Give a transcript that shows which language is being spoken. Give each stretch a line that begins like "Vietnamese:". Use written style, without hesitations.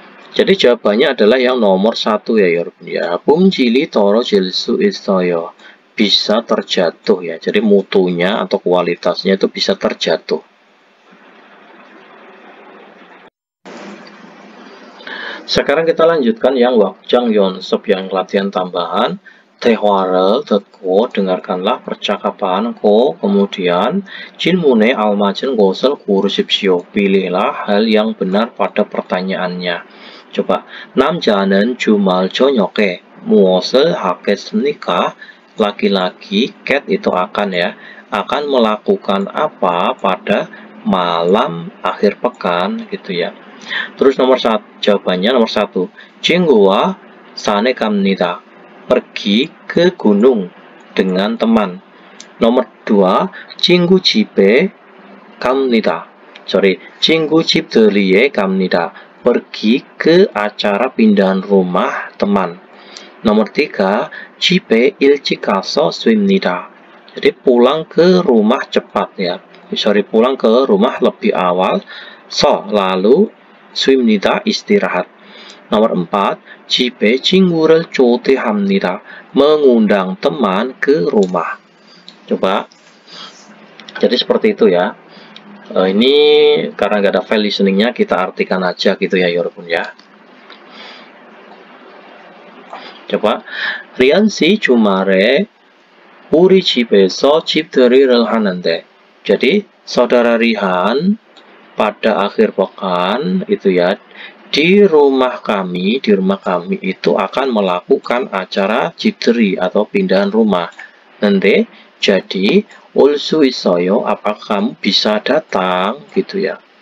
Indonesian: Jadi jawabannya adalah yang nomor 1 ya 여러분 ya.
Korean: umjili 떨어질 수 있어요.
Indonesian: Bisa terjatuh ya. Jadi mutunya atau kualitasnya itu bisa terjatuh. Sekarang kita lanjutkan yang wakjang yonsep, yang latihan tambahan.
Korean: 대화를 듣고
Indonesian: dengarkanlah percakapan.
Korean: Kemudian 질문에 알맞은 것을 고르십시오.
Indonesian: Pilihlah hal yang benar pada pertanyaannya. coba.
Korean: 남자는 주말 저녁에 무엇을 하겠습니까?
Indonesian: Laki-laki, cat itu akan ya, akan melakukan apa pada malam akhir pekan gitu ya. Terus nomor 1, jawabannya nomor 1.
Korean: 친구와 산에 갑니다.
Indonesian: Pergi ke gunung dengan teman.
Korean: Nomor 2. 친구 집에 갑니다. 친구 집 들리에 갑니다.
Indonesian: Pergi ke acara pindahan rumah teman. Nomor 3.
Korean: 집에 일찍 가서 쉽니다.
Indonesian: Jadi pulang ke rumah cepat ya. Pulang ke rumah lebih awal. Lalu 쉽니다, istirahat. Nomor 4.
Korean: 집에 친구를 초대합니다.
Indonesian: Mengundang teman ke rumah. Coba. Jadi seperti itu ya. Ini karena nggak ada file listeningnya, kita artikan aja gitu ya 여러분 ya. coba.
Korean: 리안 씨 주말에 우리 집에서 집들이를 하는데.
Indonesian: Jadi saudara Rihan pada akhir pekan itu ya, di rumah kami itu akan melakukan acara 집들이 atau pindahan rumah. Nanti jadi
Korean: 올 수 있어요.
Indonesian: Apakah kamu bisa datang gitu ya.